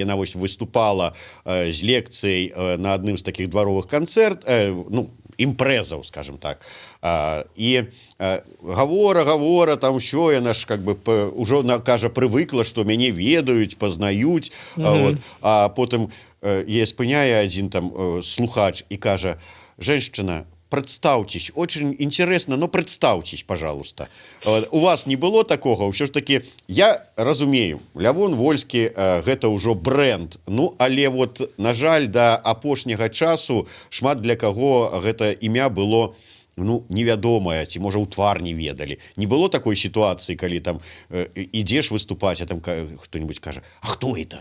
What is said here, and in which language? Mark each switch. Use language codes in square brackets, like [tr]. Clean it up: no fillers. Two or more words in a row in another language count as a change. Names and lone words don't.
[be] Яна вось выступала з лекцыяй на адным з такіх дваровых канцэрт, ну, імпрэзаў, скажем так. І гавора, там ўсё, яна ж как бы ўжо, кажа, прывыкла, што мяне ведаюць, пазнаюць. Вот. А потым яе спыняе адзін там слухач і кажа: [ru] «Женщина, представьтесь, очень интересно, но представьтесь, пожалуйста». У вас не было такого? [be] Ўсё ж таки, я разумею, Лявон Вольскі гэта ўжо бренд, ну, але вот, на жаль, да апошняга часу шмат для каго гэта імя было, ну, невядомае, ці, можа, у твар не ведалі. Не было такой сітуацыі, калі там ідзеш выступаць, а там хто-нибудь кажа: «А хто это?»